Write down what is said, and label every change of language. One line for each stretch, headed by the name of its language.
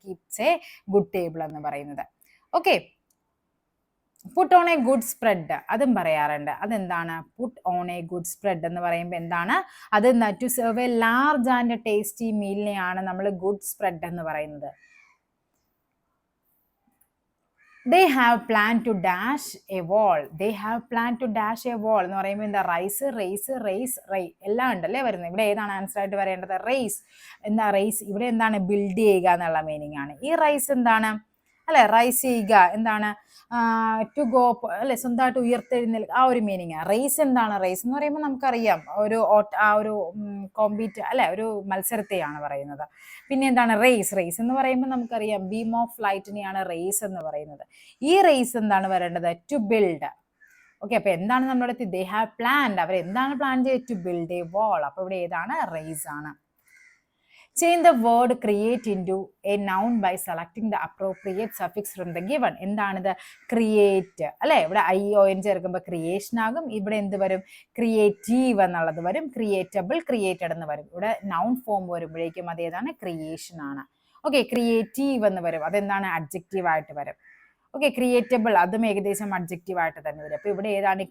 Malayalam: Keeps A good table എന്ന് പറയുന്നത്. Okay, put on A good spread അതും പറയാറുണ്ട്. അതെന്താണ്? Put on A good spread എന്ന് പറയുമ്പോൾ എന്താണ്? അത്
English: to serve a large and tasty
Malayalam: മീലിനെയാണ് നമ്മൾ ഗുഡ് സ്പ്രെഡ് എന്ന് പറയുന്നത്.
English: They have planned to dash a wall. They have planned to dash a wall
Malayalam: എന്ന് പറയുമ്പോൾ എന്താ? റൈസ്, റേസ്, റേസ്, റൈ എല്ലാം ഉണ്ടല്ലേ വരുന്നത്. ഇവിടെ ഏതാണ് ആൻസർ ആയിട്ട് വരേണ്ടത്? റേസ്. എന്താ റേസ്? ഇവിടെ എന്താണ്? ബിൽഡ് ചെയ്യുക എന്നുള്ള മീനിങ് ആണ്. ഈ റൈസ് എന്താണ്? അല്ലെ, റൈസ് ചെയ്യുക എന്താണ്? ടു ഗോ അല്ലെ, സ്വന്തമായിട്ട് ഉയർത്തെഴുന്നേൽക്കുക, ആ ഒരു മീനിങ്. റേസ് എന്താണ്? റേസ് എന്ന് പറയുമ്പോൾ നമുക്കറിയാം ഒരു ആ ഒരു കോമ്പീറ്റ് അല്ലെ, ഒരു മത്സരത്തെയാണ് പറയുന്നത്. പിന്നെ എന്താണ്? റേസ്. റേസ് എന്ന് പറയുമ്പോൾ നമുക്കറിയാം ബീം ഓഫ് ലൈറ്റിനെയാണ് റേസ് എന്ന് പറയുന്നത്. ഈ റേസ് എന്താണ് വരേണ്ടത്? To build. ഓക്കെ, അപ്പൊ എന്താണ് നമ്മുടെ?
English: They have planned.
Malayalam: അവർ എന്താണ് പ്ലാൻ ചെയ്തത്?
English: To build a wall.
Malayalam: അപ്പൊ ഇവിടെ ഏതാണ്? റേസ് ആണ്.
English: Change the word create into a noun by selecting the appropriate suffix from the given.
Malayalam: എന്താണിത്? ക്രിയേറ്റ് അല്ലെ. ഇവിടെ ION ചേർക്കുമ്പോൾ ക്രിയേഷൻ ആകും. ഇവിടെ എന്ത് വരും? ക്രിയേറ്റീവ് എന്നുള്ളത് വരും. ക്രിയേറ്റബിൾ, ക്രിയേറ്റഡ് എന്ന് വരും. ഇവിടെ നൗൺ ഫോം വരുമ്പോഴേക്കും അത് ഏതാണ്? ക്രിയേഷൻ ആണ്. ഓക്കെ, ക്രിയേറ്റീവ് എന്ന് വരും. അതെന്താണ്? അഡ്ജക്റ്റീവ് ആയിട്ട് വരും. ഓക്കെ, ക്രിയേറ്റബിൾ അതും ഏകദേശം അഡ്ജക്റ്റീവ് ആയിട്ട് തന്നെ വരും. അപ്പൊ ഇവിടെ ഏതാണ്?